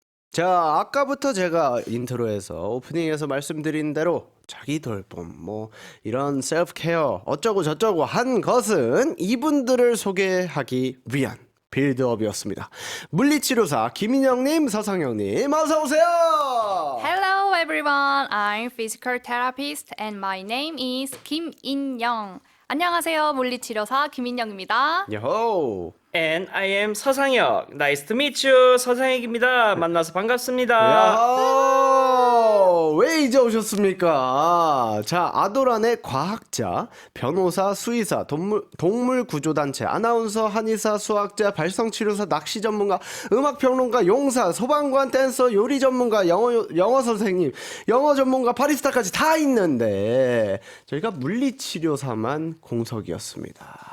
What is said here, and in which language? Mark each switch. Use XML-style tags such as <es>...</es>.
<ko>자, 아까부터 제가 인트로에서 오프닝에서 말씀드린 대로 자기 돌봄, 이런 셀프 케어 어쩌고 저쩌고 한 것은 이분들을 소개하기 위한 빌드업이었습니다. 물리치료사 김인영님, 서상영님, 어서 오세요.</ko> <en>Hello everyone, I'm physical therapist and my name is 김인영.</en> <ko>안녕하세요, 물리치료사 김인영입니다. 야호.</ko> <en>And I am 서상혁. Nice to meet you.</en> <ko>서상혁입니다. 만나서 반갑습니다. 야호. 왜 이제 오셨습니까? 자, 아도란의 과학자, 변호사, 수의사, 동물 구조단체, 아나운서, 한의사, 수학자, 발성치료사, 낚시 전문가, 음악평론가, 용사, 소방관, 댄서, 요리 전문가, 영어 선생님, 영어 전문가, 바리스타까지 다 있는데 저희가 물리치료사만 공석이었습니다.</ko>